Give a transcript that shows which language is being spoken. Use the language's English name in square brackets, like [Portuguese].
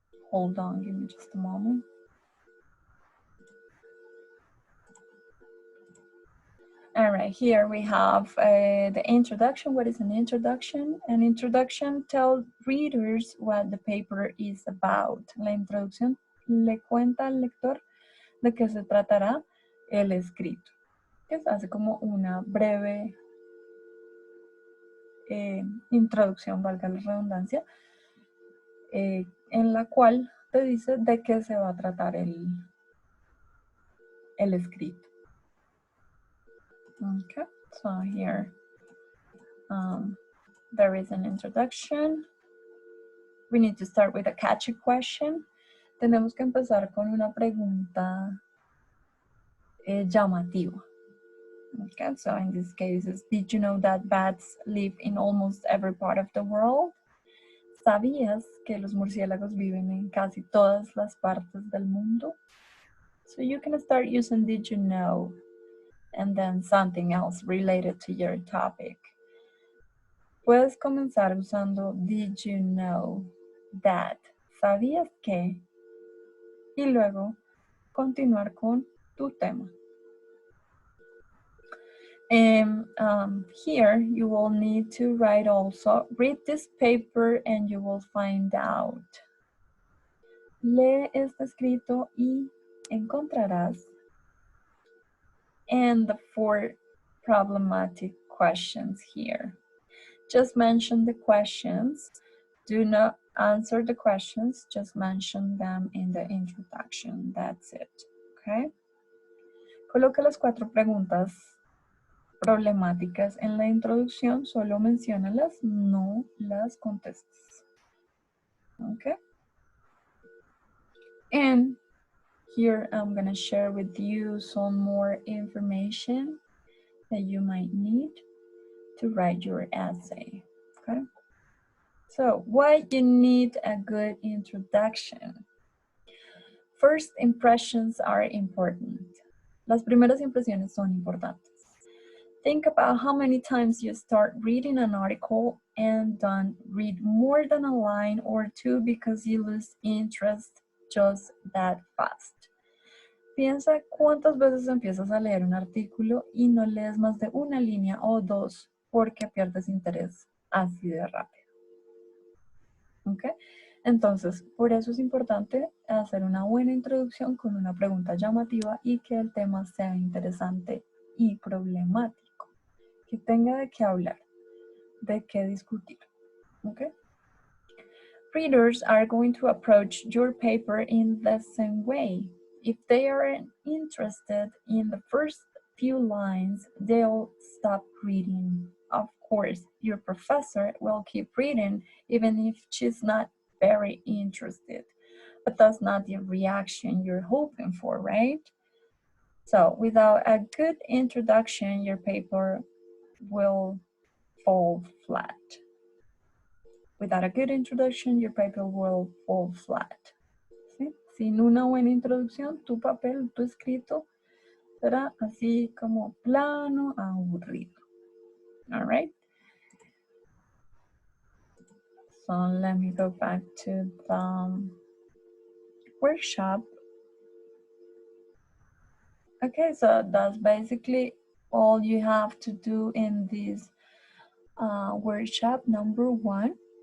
[English] Hold on, give me just a moment. All right, here we have the introduction. What is an introduction? An introduction tells readers what the paper is about. [Spanish] La introducción le cuenta al lector de qué se tratará el escrito. Que se hace como una breve introducción, valga la redundancia, en la cual te dice de qué se va a tratar el escrito. [English] Okay, so here there is an introduction. We need to start with a catchy question. [Spanish] Tenemos que empezar con una pregunta llamativa. [English] Okay, so in this case, did you know that bats live in almost every part of the world? [Spanish] ¿Sabías que los murciélagos viven en casi todas las partes del mundo? [English] So you can start using did you know and then something else related to your topic. [Spanish] Puedes comenzar usando [English] did you know that? [Spanish] ¿Sabías que? Y luego continuar con tu tema. [English] And here you will need to write also, read this paper and you will find out. [Spanish] Lee este escrito y encontrarás. [English] And the 4 problematic questions here. Just mention the questions. Do not answer the questions, just mention them in the introduction. That's it, okay? [Spanish] Coloca las 4 preguntas problemáticas en la introducción, solo menciónalas, no las contestes. [English] Okay? And here I'm gonna share with you some more information that you might need to write your essay, okay? So, why you need a good introduction? First impressions are important. [Spanish] Las primeras impresiones son importantes. [English] Think about how many times you start reading an article and don't read more than a line or 2 because you lose interest just that fast. [Spanish] Piensa cuántas veces empiezas a leer un artículo y no lees más de una línea o 2 porque pierdes interés así de rápido. ¿Ok? Entonces, por eso es importante hacer una buena introducción con una pregunta llamativa y que el tema sea interesante y problemático. Que tenga de qué hablar, de qué discutir. ¿Ok? [English] Readers are going to approach your paper in the same way. If they aren't interested in the first few lines, they'll stop reading. Of course, your professor will keep reading even if she's not very interested. But that's not the reaction you're hoping for, right? So without a good introduction, your paper will fall flat. Without a good introduction, your paper will fall flat. [Spanish] ¿Sí? Sin una buena introducción, tu papel, tu escrito, será así como plano, aburrido. [English] All right? So let me go back to the workshop. Okay, so that's basically all you have to do in this workshop number 1.